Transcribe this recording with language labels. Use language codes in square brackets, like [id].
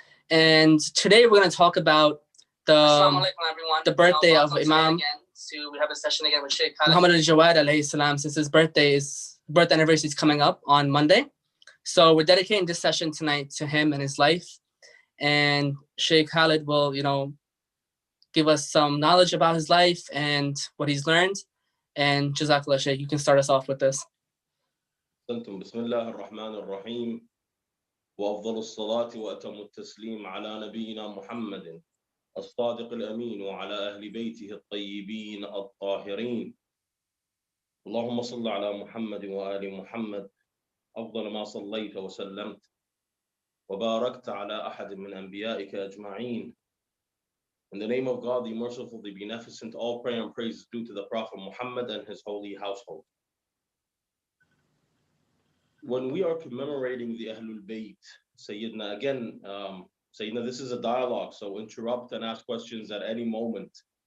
[en] And today we're going to talk about the birthday of Imam we have a session again with Sheikh Khaled Muhammad al-Jawad alayhi salam, since his birth anniversary is coming up on Monday. So we're dedicating this session tonight to him and his life. And Sheikh Khaled will, give us some knowledge about his life and what he's learned. And Jazakallah, Sheikh, you can start us off with this. [ar] بسم الله الرحمن الرحيم وأفضل الصلاة وأتم التسليم على نبينا محمد الصادق الأمين وعلى أهل بيته الطيبين الطاهرين اللهم صل على محمد وآل محمد أفضل ما صليت وسلمت وباركت على أحد من أنبيائك أجمعين. [en] In the name of God, the merciful, the beneficent, all prayer and praise is due to the Prophet Muhammad and his holy household. When we are commemorating the Ahlul Bayt, Sayyidina, again, Sayyidina, this is a dialogue, so interrupt and ask questions at any moment.